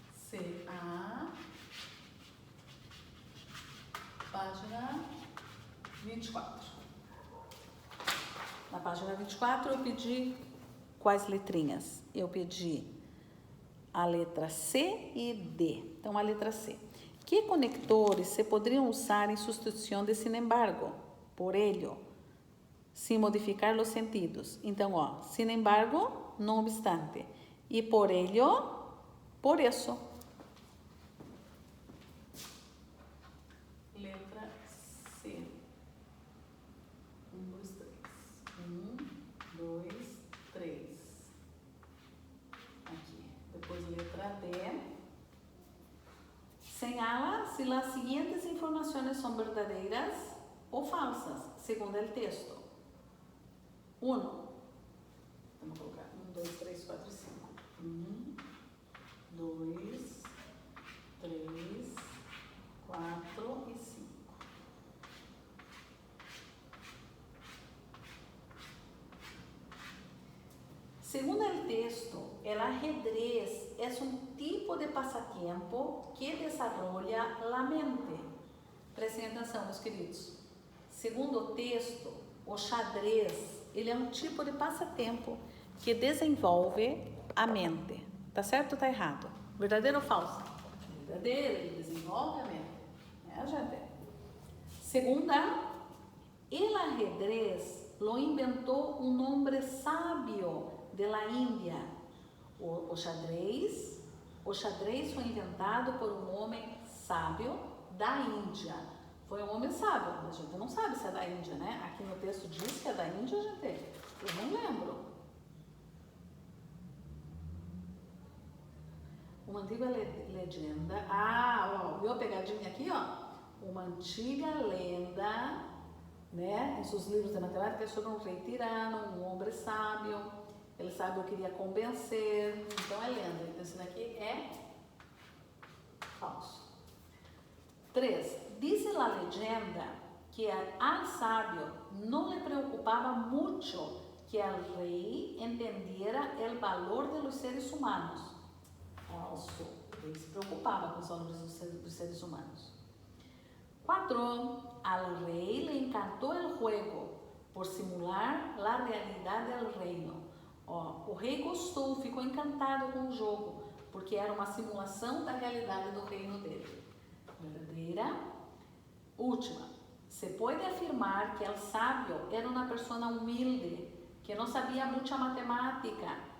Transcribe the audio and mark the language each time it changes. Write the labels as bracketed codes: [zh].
[pt] CA, página 24. Na página 24 eu pedi quais letrinhas? Eu pedi a letra C e D. Então, a letra C. [es] Que conectores se poderiam usar em substituição de sin embargo? Por ello, sin modificar los sentidos. [pt] Então, ó, [es] sin embargo, no obstante. [pt] E [es] por ello, por eso. [pt] Letra C. 1, 2, 3. 1, 2, 3. Aqui. Depois, letra D. [es] Señala si las siguientes informaciones son verdaderas o falsas, según el texto. [pt] 1. Vamos colocar 1, 2, 3, 4, 5. [es] 1, 2, 3, 4 y 5. Según el texto, el ajedrez es un tipo de pasatiempo que desarrolla la mente. [pt] Prestem atenção, meus queridos. Segundo o texto, o xadrez, ele é um tipo de passatempo que desenvolve a mente. Tá certo ou tá errado? Verdadeiro ou falso? Verdadeiro, ele desenvolve a mente. Gente? [es] Segunda, el ajedrez lo inventó un hombre sabio de la Índia. [pt] O xadrez foi inventado por um homem sábio da Índia. Foi um homem sábio, a gente não sabe se é da Índia, né? Aqui no texto diz que é da Índia, gente. Eu não lembro. Uma antiga legenda. Ó, viu a pegadinha aqui, ó? Uma antiga lenda, né? Em seus livros de matemática, sobre um rei tirano, um homem sábio. Ele sabe o que queria convencer, então é lenda. Então, isso daqui é falso. 3. [es] Dice la leyenda que al sabio no le preocupaba mucho que el rey entendiera el valor de los seres humanos. [pt] Falso. Ele se preocupava com os valores dos seres humanos. 4. [es] Al rey le encantó el juego por simular la realidad del reino. [pt] Ó, o rei gostou, ficou encantado com o jogo, porque era uma simulação da realidade do reino dele. Verdadeira. Última. Se pode afirmar que [es] el sabio [pt] era uma pessoa humilde, que não sabia muita matemática.